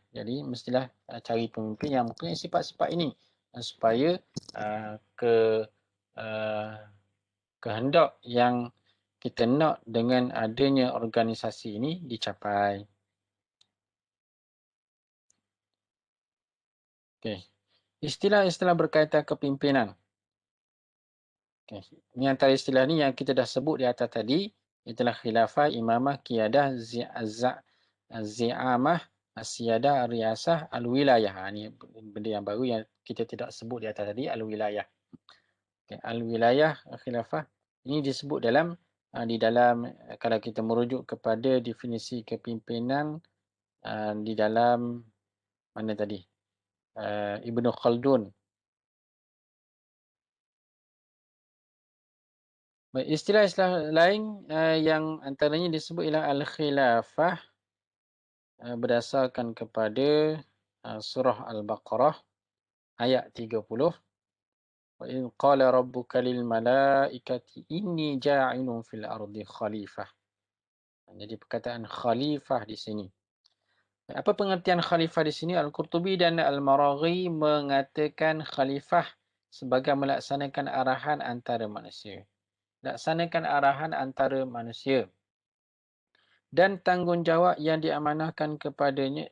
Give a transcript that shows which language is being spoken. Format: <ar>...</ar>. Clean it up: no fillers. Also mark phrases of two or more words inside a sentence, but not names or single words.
<ms>Jadi mestilah cari pemimpin yang mempunyai sifat-sifat ini supaya kehendak yang kita nak dengan adanya organisasi ini dicapai. Okay. Istilah-istilah berkaitan kepimpinan. Okay. Ini antara istilah ni yang kita dah sebut di atas tadi. Itulah khilafah,</ms> <ar>إمامة، قيادة، زعامة، السيادة، الرئاسة,</ar> <ms>al-wilayah. Ini benda yang baru yang kita tidak sebut di atas tadi, al-wilayah. Okay.</ms> <ar>الولاية، خلافة.</ar> <ms>Ini disebut di dalam kalau kita merujuk kepada definisi kepimpinan di dalam mana tadi? Ibnu Khaldun. Istilah-istilah lain yang antaranya disebut ialah al-khilafah berdasarkan kepada surah Al-Baqarah ayat 30.</ms> <ar>وإذ قال ربك للملائكة إني جاعل في الأرض خليفة.</ar> <ms>Jadi perkataan khalifah di sini. Apa pengertian khalifah di sini? Al-Qurtubi dan Al-Maraghi mengatakan khalifah sebagai melaksanakan arahan antara manusia. Laksanakan arahan antara manusia. Dan tanggungjawab yang diamanahkan kepadanya.</ms>